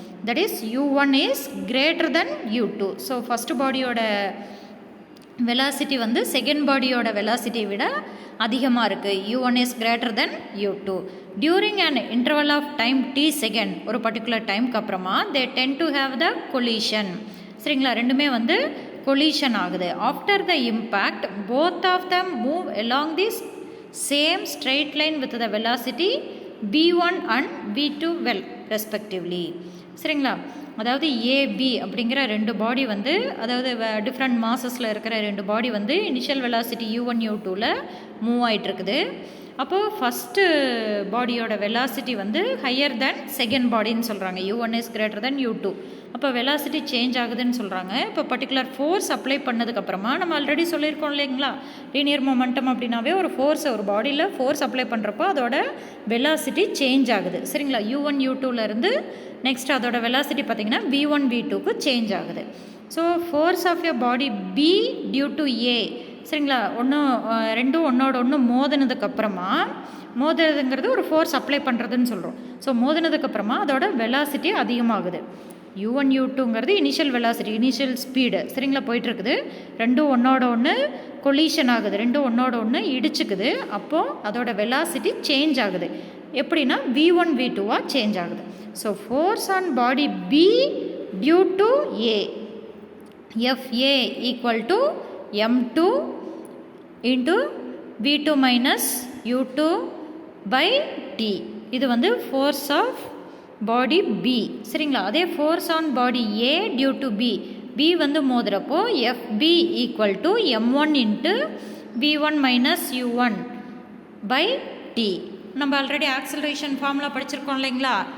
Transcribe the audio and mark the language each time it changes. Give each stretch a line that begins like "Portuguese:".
English: That is U1 is greater than U2. So first body ஓட velocity வந்து second body ஓட velocity
Tamil: விட அதிகமாக இருக்குது.
English: U1 is greater than U2. During an interval of time t second,
Tamil: ஒரு particular டைமுக்கு அப்புறமா
English: they tend to have the collision.
Tamil: சரிங்களா? ரெண்டுமே வந்து collision ஆகுது.
English: After the impact both of them move along this same straight line with the velocity v1 and v2 well respectively.
Tamil: சரிங்களா? அதாவது AB அப்படிங்கிற 2 பாடி வந்து, அதாவது டிஃப்ரெண்ட் மாசஸில் இருக்கிற 2 பாடி வந்து இனிஷியல் வெலாசிட்டி U1 U2வில் மூவ் ஆகிட்டுருக்குது. அப்போது ஃபஸ்ட்டு பாடியோட வெலாசிட்டி வந்து ஹையர் தென் செகண்ட் பாடின்னு சொல்கிறாங்க.
English: U1 is greater than U2.
Tamil: அப்போ வெலாசிட்டி சேஞ்ச் ஆகுதுன்னு சொல்கிறாங்க. இப்போ பர்டிகுலர் ஃபோர்ஸ் அப்ளை பண்ணதுக்கப்புறமா நம்ம ஆல்ரெடி சொல்லியிருக்கோம் இல்லைங்களா, லீனியர் மொமெண்டம் அப்படின்னாவே ஒரு ஃபோர்ஸை, ஒரு பாடியில் ஃபோர்ஸ் அப்ளை பண்ணுறப்போ அதோட வெலாசிட்டி சேஞ்ச் ஆகுது. சரிங்களா? U1 U2லேருந்து நெக்ஸ்ட் அதோட வெலாசிட்டி பார்த்திங்கன்னா V1 V2க்கு சேஞ்ச் ஆகுது.
English: so force of a body B due to A
Tamil: சரிங்களா, ரெண்டும் ஒன்றோட ஒன்று மோதினதுக்கப்புறமா, மோதுறதுங்கிறது ஒரு ஃபோர்ஸ் அப்ளை பண்ணுறதுன்னு சொல்கிறோம். ஸோ மோதினதுக்கப்புறமா அதோட வெலாசிட்டி அதிகமாகுது. u1 u2ங்கிறது initial velocity, initial speed, சரிங்களா, போயிட்டுருக்குது. ரெண்டும் ஒன்றோட ஒன்று கொலிஷன் ஆகுது, ரெண்டும் ஒன்றோட ஒன்று இடிச்சுக்குது. அப்போது அதோட வெலாசிட்டி சேஞ்ச் ஆகுது. எப்படின்னா v1 v2வாக சேஞ்ச் ஆகுது.
English: So force on body b due to a, FA equal to m2 into v2 minus u2 by t.
Tamil: இது வந்து ஃபோர்ஸ் ஆஃப் பாடி b, சரிங்களா.
English: அதே force on body a due to b
Tamil: வந்து மோதுறப்போ
English: FB equal to m1 into v1 minus u1 by t.
Tamil: நம்ம already acceleration formula படிச்சிருக்கோம் இல்லைங்களா.